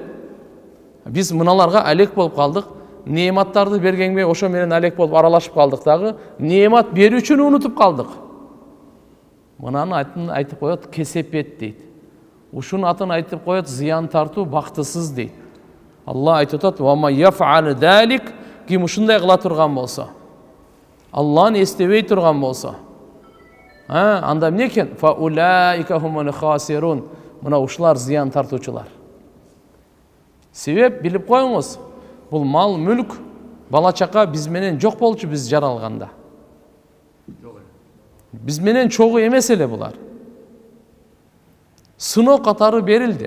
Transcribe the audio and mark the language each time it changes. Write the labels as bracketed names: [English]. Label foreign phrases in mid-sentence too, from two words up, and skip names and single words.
[Kyrgyz] Биз мыналарга алек болуп калдык. Неематтарды бергенге ошо менен алек болуп аралашып калдык дагы. Неемат берүүчүнү унутуп калдык. Мынаны айтып коет кесепет дейт. Ушунун атын айтып коет зыян тартуу, бактысыз дейт. Алла айтып атат: [Arabic] "ومن يفعل ذلك", [Kyrgyz] ким ушундай кыла турган болсо, Алланы эстебей турган болсо, анда эмне экен? [Arabic] فأولئك هم الخاسرون. [Kyrgyz] Мына ушулар зыян тартуучулар. Себеп билип коюңуз. Бул мал мүлк, бала чака биз менен жок болчу биз жаралганда. Биз менен чогуу эмес эле булар. Сыноо катары берилди.